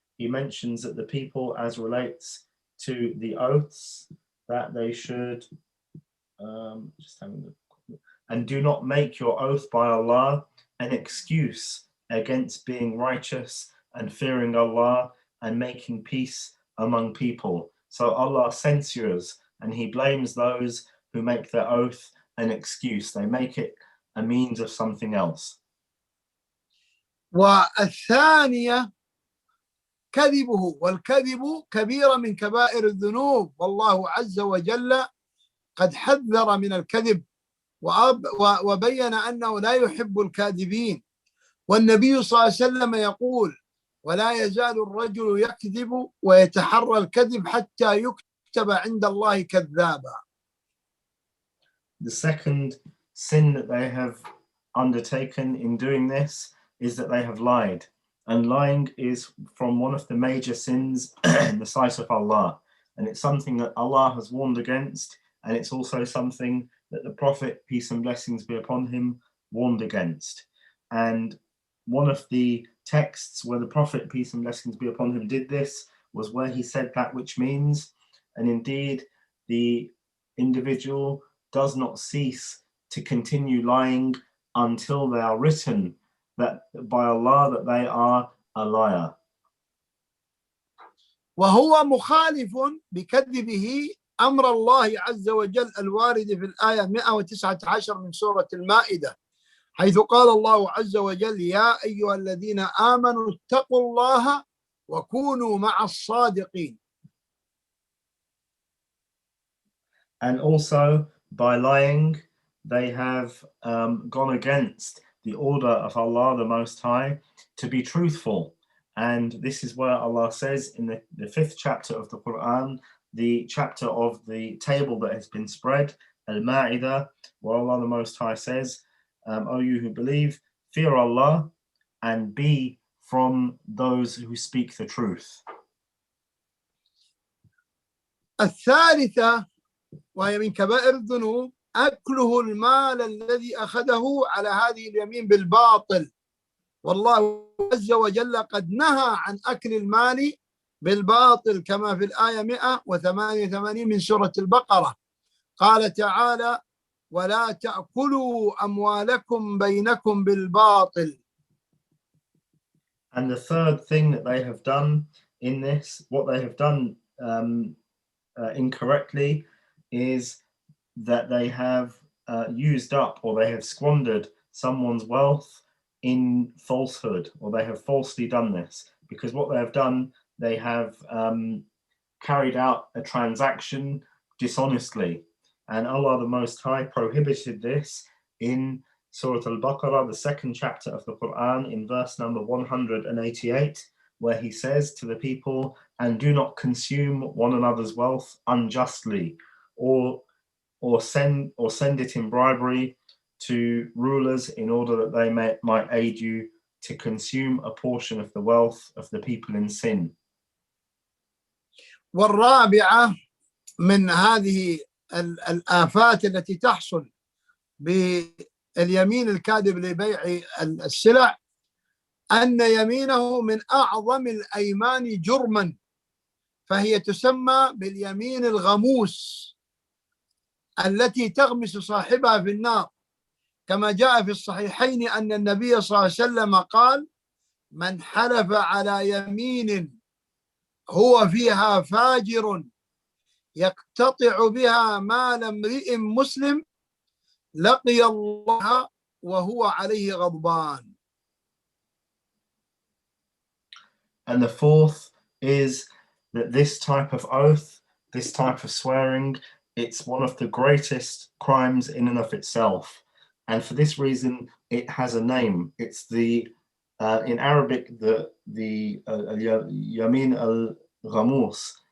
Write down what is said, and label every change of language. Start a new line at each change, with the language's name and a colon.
English: he mentions that the people, as relates to the oaths, that they should and do not make your oath by Allah an excuse against being righteous and fearing Allah and making peace among people. So Allah censures and he blames those who make their oath an excuse. They make it a means of something else.
Arabic: والثانية كذبه، والكذب كبيرة من كبائر الذنوب، والله عز وجل قد حذر من الكذب وبين أنه لا يحب الكاذبين. والنبي صلى الله عليه وسلم يقول: ولا يزال الرجل يكذب ويتحرى الكذب حتى يكتب عند الله كذابا.
English: The second sin that they have undertaken in doing this is that they have lied. And lying is from one of the major sins in the sight of Allah. And it's something that Allah has warned against. And it's also something that the Prophet, peace and blessings be upon him, warned against. And one of the texts where the Prophet, peace and blessings be upon him, did this was where he said that which means, and indeed the individual does not cease to continue lying until they are written that by Allah that they are a liar.
Arabic: وهو مخالف بكذبه أمر الله عز وجل الوارد في الآية 119 من سورة المائدة، حيث قال الله عز وجل: يا أيها الذين آمنوا اتقوا الله وكونوا مع الصادقين.
English: And also by lying they have gone against the order of Allah the Most High to be truthful. And this is where Allah says in the 5th chapter of the Quran, the chapter of the table that has been spread, Al-Ma'idah, where Allah the Most High says, O you who believe, fear Allah and be from those who speak the truth.
Arabic: الثالثة وهي من كبائر الذنوب أكله المال الذي أخذه على هذه اليمين بالباطل، والله عز وجل قد نهى عن أكل المال بالباطل كما في الآية 188 من سورة البقرة. قال تعالى: ولا تأكلوا أموالكم بينكم بالباطل.
English: And the third thing that they have done in this, what they have done incorrectly, is that they have used up or they have squandered someone's wealth in falsehood, or they have falsely done this. Because what they have done, they have carried out a transaction dishonestly. And Allah the Most High prohibited this in Surah Al-Baqarah, the 2nd chapter of the Quran, in verse number 188, where he says to the people, and do not consume one another's wealth unjustly, or send it in bribery to rulers in order that they might aid you to consume a portion of the wealth of the people in sin.
Arabic: والرابعة من هذه الآفات التي تحصل باليمين الكاذب لبيع السلع أن يمينه من أعظم الأيمان جرما، فهي تسمى باليمين الغموس التي تغمس صاحبها في النار، كما جاء في الصحيحين أن النبي صلى الله عليه وسلم قال: من حلف على يمين هو فيها فاجر يقتطع بها مال امرئ مسلم لقي الله وهو عليه غضبان.
English: And the fourth is that this type of oath, this type of swearing, it's one of the greatest crimes in and of itself. And for this reason, it has a name. It's the, in Arabic, the Yamin al-Ghamus.